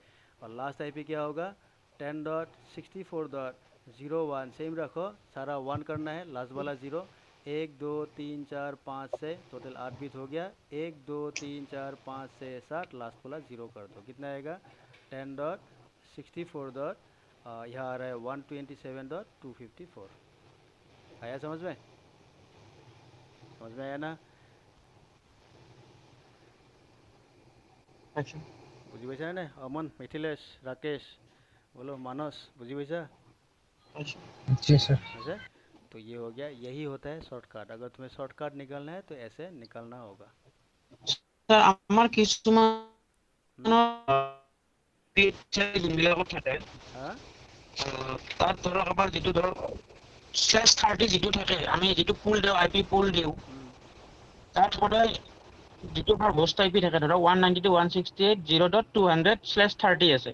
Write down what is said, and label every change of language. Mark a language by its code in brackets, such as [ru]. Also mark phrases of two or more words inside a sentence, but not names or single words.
[hi] और [en] last IP [hi] क्या होगा, 10 डॉट 64 डॉट 01 सेम रखो, सारा 1 करना है, लास्ट वाला 0, 1 2 3 4 5 से टोटल 8 बिट हो गया, 1 2 3 4 5 से 7, लास्ट वाला 0 कर दो, कितना आएगा 10 डॉट 64 डॉट, यहाँ आ रहा है 127 डॉट 254। आया समझ में, समझ में आया ना, अच्छा [as] বুজি পাইছা নে অমন, মিথিলেশ, [hi] राकेश, बोलो मानस, [as] বুজি পাইছা, [hi] अच्छा जी सर। ऐसे। तो ये हो गया, यही होता है शॉर्टकट। अगर तुम्हें शॉर्टकट निकालना है तो ऐसे निकालना होगा। [as] স্যার আমাৰ কিছুমান हम्म, যোনবিলাকত থাকে [hi] हाँ [as] তাত ধৰক আমাৰ যিটো ধৰক /30 যিটো থাকে, আমি যিটো পুল দিওঁ IP পুল দিওঁ, हम्म, তাত সদায় যিটো আমাৰ হোষ্ট IP থাকে ধৰক 192.168.0.200/30 আছে,